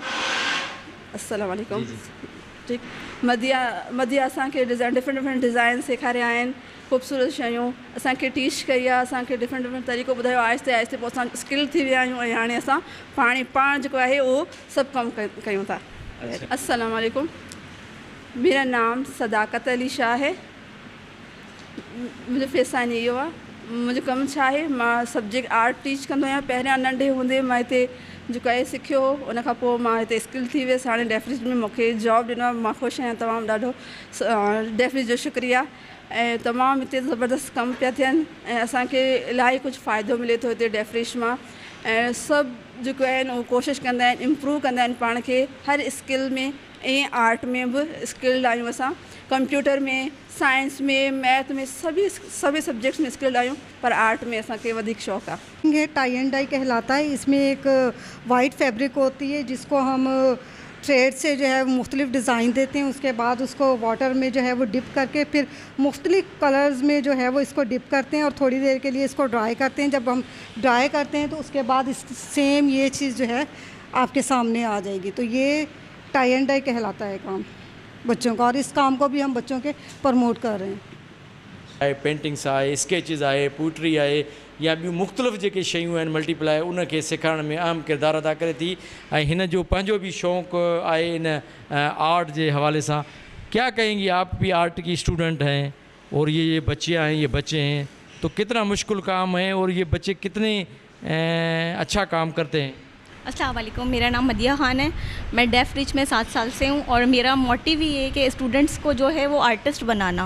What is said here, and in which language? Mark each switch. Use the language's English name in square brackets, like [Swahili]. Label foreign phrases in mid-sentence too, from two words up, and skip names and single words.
[Arabic] السلام عليكم. [Sindhi] ठीकु, मदिया असांखे [English] different design [Sindhi] सेखारिया आहिनि, ख़ूबसूरत शयूं असांखे टीच कई आहे, असांखे डिफरेंट तरीक़ो ॿुधायो। आहिस्ते पोइ असां स्किल थी विया आहियूं ऐं हाणे असां पाण जेको आहे उहो सभु कमु कयूं था। [Arabic] السلام عليكم, [Hindi] मेरा नाम सदाकत अली शाह है। [Sindhi] मुंहिंजो पेशानी इहो आहे। मुंहिंजो कमु छा आहे, मां [English] subject art [Sindhi] टीच कंदो आहियां। पहिरियां नंढे हूंदे मां हिते जेको आहे सिखियो, उन खां पोइ मां हिते स्किल थी वियसि। हाणे डेफ रिच में मूंखे जॉब ॾिनो आहे, मां ख़ुशि आहियां। तमामु ॾाढो डेफ रिच जो शुक्रिया। ऐं तमामु हिते ज़बरदस्त कमु पिया थियनि ऐं असांखे इलाही कुझु फ़ाइदो मिले थो हिते डेफ रिच मां। ऐं सभु जेको आहिनि उहो कोशिशि कंदा आहिनि, इम्प्रूव कंदा आहिनि पाण खे हर स्किल में। ऐं आर्ट में बि स्किल्ड आहियूं असां, कंप्यूटर में, साइंस में, मैथ में, सभी सब्जेक्ट्स में स्किल्ड आहियूं, पर आर्ट में असांखे वधीक शौक़ु आहे। [Hindi] ये [English] tie and dye [Hindi] कहलाता है। इसमें एक [English] white fabric [Hindi] होती है जिसको हम थ्रेड से जो है मुख्तलिफ डिज़ाइन देते हैं, उसके बाद उसको वाटर में जो है वो डिप करके फिर मुख्तलिफ कलर्स में जो है वो इसको डिप करते हैं और थोड़ी देर के लिए इसको ड्राई करते हैं। जब हम ड्राई करते हैं तो उसके बाद इस सेम ये चीज़ जो है आपके सामने आ जाएगी। तो ये [English] tie and dye [Hindi] कहलाता है काम बच्चों का, और इस काम को भी हम बच्चों के प्रमोट कर रहे हैं। [Sindhi] पेंटिंग्स आहे, स्केचिस आहे, पोइट्री आहे, या ॿियूं मुख़्तलिफ़ जेके शयूं आहिनि मल्टीप्लाई, उनखे सेखारण में अहम किरदारु अदा करे थी। ऐं हिन जो पंहिंजो बि शौक़ु आहे इन आर्ट जे हवाले सां। [Hindi] क्या कहेंगी, आप भी आर्ट की स्टूडेंट हैं और ये बच्चे हैं, तो कितना मुश्किल काम है और ये बच्चे कितने अच्छा काम करते हैं? [Arabic] السلام عليكم, [Hindi] मेरा नाम मदिया ख़ान है। मैं डेफ रिच में 7 साल से हूँ और मेरा मोटिव ये है कि स्टूडेंट्स को जो है वो आर्टिस्ट बनाना।